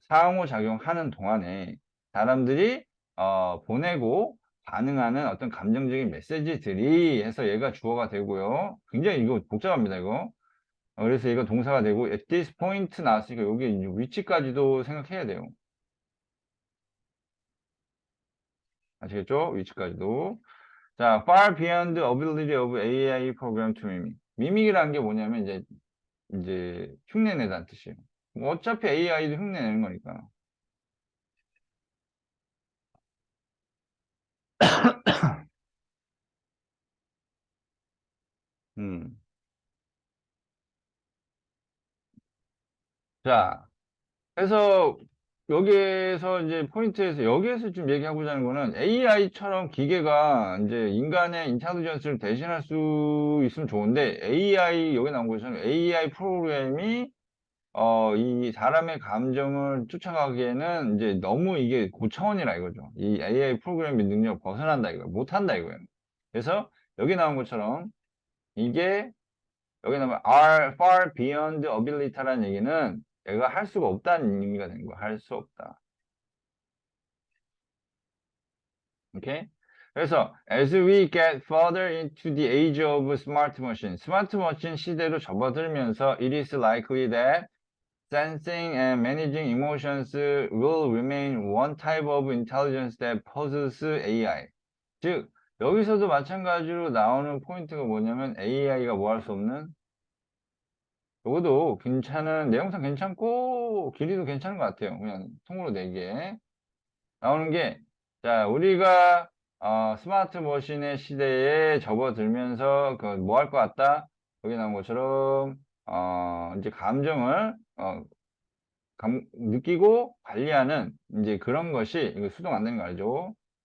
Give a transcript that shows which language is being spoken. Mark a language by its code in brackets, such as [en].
[ko] 상호작용하는 동안에 사람들이 보내고 반응하는 어떤 감정적인 메시지들이 해서 얘가 주어가 되고요. 굉장히 이거 복잡합니다, 이거. 그래서 이거 동사가 되고 [en] at this point [ko] 나왔으니까 여기 이제 위치까지도 생각해야 돼요. 아시겠죠? 위치까지도. [en] 자, far beyond the ability of AI program to mimic. [ko] 미믹이라는 게 뭐냐면 이제 흉내내다는 뜻이에요. 뭐 어차피 AI도 흉내내는 거니까. 음. 자, 그래서 여기에서 이제 포인트에서 여기에서 좀 얘기하고자 하는 거는 AI처럼 기계가 이제 인간의 인텔리전스를 대신할 수 있으면 좋은데 AI 여기 나온 것처럼 AI 프로그램이 이 사람의 감정을 쫓아가기에는 이제 너무 이게 고차원이라 이거죠. 이 AI 프로그램의 능력 벗어난다 이거예요. 못한다 이거예요. 그래서 여기 나온 것처럼 이게 여기 나오면 [en] are far beyond ability [ko] 라는 얘기는 얘가 할 수가 없다는 의미가 되는 거야. 할 수 없다. 오케이? [en] 그래서 as we get further into the age of smart machine, [ko] 스마트 머신 시대로 접어들면서 [en] it is likely that sensing and managing emotions will remain one type of intelligence that possesses AI. [ko] 즉 여기서도 마찬가지로 나오는 포인트가 뭐냐면 AI가 뭐 할 수 없는 요것도 괜찮은 내용상 괜찮고 길이도 괜찮은 것 같아요. 그냥 통으로 4개 나오는 게 자 우리가 스마트 머신의 시대에 접어들면서 그 뭐 할 것 같다 여기 나온 것처럼 이제 감정을 느끼고 관리하는 이제 그런 것이 이거 수동 안 되는 거 알죠?